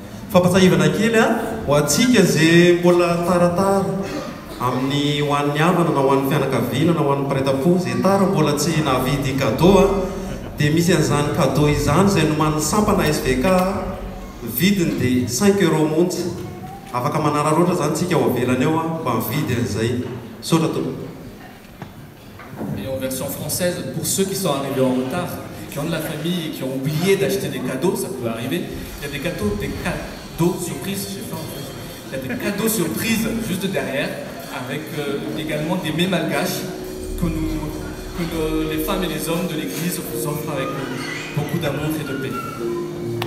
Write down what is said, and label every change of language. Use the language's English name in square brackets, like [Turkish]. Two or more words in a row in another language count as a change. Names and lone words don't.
[Malagasy] fampatsahivana kely a ho atsika zay mbola taratara amin'ny ho an'ny havana na ho an'ny fianakaviana na ho an'ny mpareta-po zay tara mbola tsy navidy cadeau a dia misy an'izany cadeau izany zay nomany sampana SVK vidiny dia 5 € montsy afaka manararoatra zany tsika ho avelany eo a mba mividy an'izay saotra tompoko. [French] Et en version française, pour ceux qui sont arrivés en retard, qui ont de la famille et qui ont oublié d'acheter des cadeaux, ça peut arriver, il y a des cadeaux surprises, je sais pas en fait. Il y a des cadeaux surprises juste derrière, avec également des mets malgaches que les femmes et les hommes de l'église vous offrent avec beaucoup d'amour et de paix.